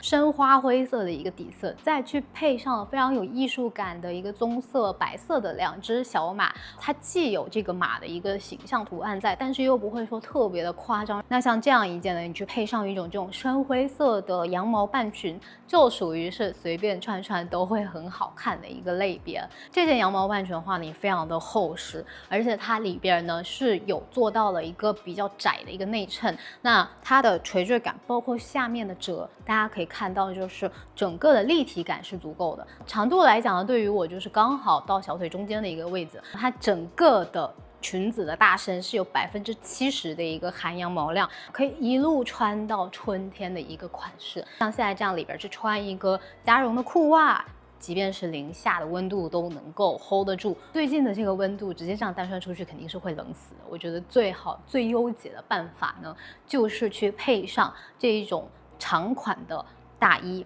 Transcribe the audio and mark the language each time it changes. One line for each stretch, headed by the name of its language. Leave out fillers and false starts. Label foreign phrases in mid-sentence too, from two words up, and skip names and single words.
Chinese: 深花灰色的一個底色，再去配上了非常有藝術感的一個棕色、白色的兩隻小馬，它既有這個馬的一個形象圖案在，但是又不會說特別的誇張。那像這樣一件呢，你去配上一種這種深灰色的羊毛半裙，就屬於是隨便穿穿都會很好看的一個類別。這件羊毛半裙的話呢，也非常的厚實，而且它裡邊呢是有做到了一個比較窄的一個內襯。那它的垂墜感，包括下面的褶，大家可以看到，就是整個的立體感是足夠的。長度來講呢，對於我就是剛好到小腿中間的一個位置，它整個的裙子的大身是有70%的一個含羊毛量，可以一路穿到春天的一個款式。像現在這樣裡邊去穿一個加絨的褲襪，即便是零下的溫度都能夠 hold 得住。最近的這個溫度，直接這樣單穿出去肯定是會冷死的。我覺得最好最優解的辦法呢，就是去配上這一種長款的大衣。